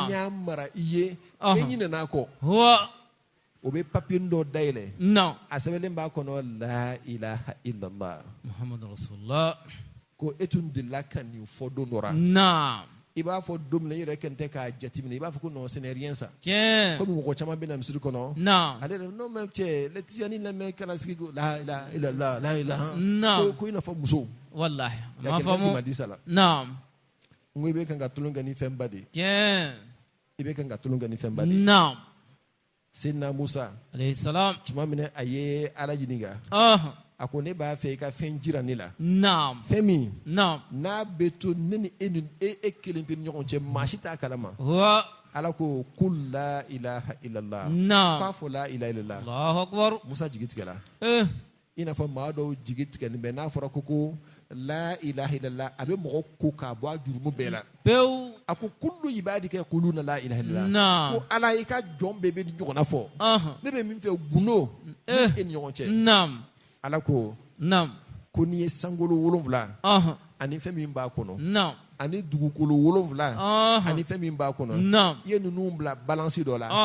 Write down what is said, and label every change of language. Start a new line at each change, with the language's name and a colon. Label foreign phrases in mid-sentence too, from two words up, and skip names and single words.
Bambara: an y'a mara i ye Aha. e ɲinɛna a kɔ Huwa. o bɛ papiye dɔ dayɛlɛ Naam. a sɛbɛnlen b'a kɔnɔ
Arabic: لا إله إلا الله محمد رسول الله.
Bambara: ko e tun delila ka nin fɔ don dɔ la Naam. i b'a fɔ don min na i yɛrɛ kɛn tɛ k'a jateminɛ i b'a fɔ ko
French: non ce n'est rien ça
Bambara: Tiɲɛ. komi mɔgɔ caman bɛ na misiri kɔnɔ Naam. ale yɛrɛ
French: non mais
Bambara: cɛ letizani lamɛn kana sigi ko
Arabic: لا إله إلا الله لا إله
Bambara: Naam. ko i n'a fɔ muso Wallahi.
French: il y a
Bambara: Ma
French: quelqu'un qui
Bambara: faamu.
French: m'a dit ça là
Bambara: Naam. n ko i bɛ kan ka tulon kɛ ni fɛn ba de ye Tiɲɛ. i bɛ kan ka tulon kɛ ni fɛn ba de ye Naam. Seydina Musa
Arabic: عليه السلام.
Bambara: tuma min na a ye ala ɲininka Aha. a ko ne b'a fɛ i ka fɛn jira ne la Naam. fɛn min Naam. n'a bɛ to ne ni e kelen pe ni ɲɔgɔn cɛ maa si t'a kalama Huwa. ala ko
Arabic: قل لا إله إلا الله
Bambara: Naam. k'a fɔ
Arabic: لا إله إلا الله الله أكبر.
Bambara: Musa jigi tigɛla Eh. i n'a fɔ maa dɔw jigi tigɛlen bɛ n'a fɔra ko
Arabic: لا إله إلا الله
Bambara: a bɛ mɔgɔ ko k'a bɔ a jurumu bɛɛ la Pewu. a ko
Arabic: كل عبادك يقولون لا إله إلا الله
Bambara: Naam. ko ala i ka jɔn bɛɛ bɛ ɲɔgɔnna fɔ Aha. ne bɛ min fɛ gundo ne ni e ni ɲɔgɔn cɛ Naam. ala ko Naam. ko n'i ye sankolo 7 Aha. ani fɛn min b'a kɔnɔ Naam. ani dugukolo 7 Aha. ani fɛn min b'a kɔnɔ Naam. i ye ninnu bila balansi dɔ la